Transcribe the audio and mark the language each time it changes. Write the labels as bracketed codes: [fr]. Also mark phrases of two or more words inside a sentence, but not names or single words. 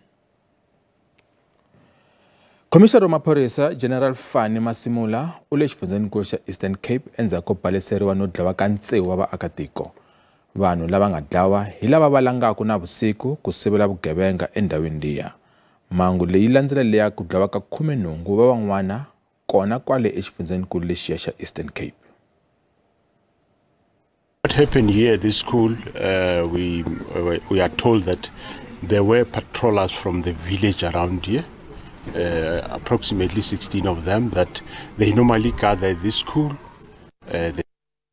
[ts] Commissioner wa maphorisa General Fani Masimula u le xifundzanikulu xa Eastern Cape endzhaku ko baleseriwa no dlawa ka ntsevu wa vaakatiko. Vanhu lava nga dlawa hi lava va langaka na vusiku ku sivela vugevenga endhawini liya. Mhangu leyi landzelelaka ku dlawa ka 18 va van'wana kona kwale exifundzanikulu lexiya xa Eastern Cape. [en] What happened here at this school, we are told that there were patrollers from the village around here. Approximately 16 of them that they normally gather at this school.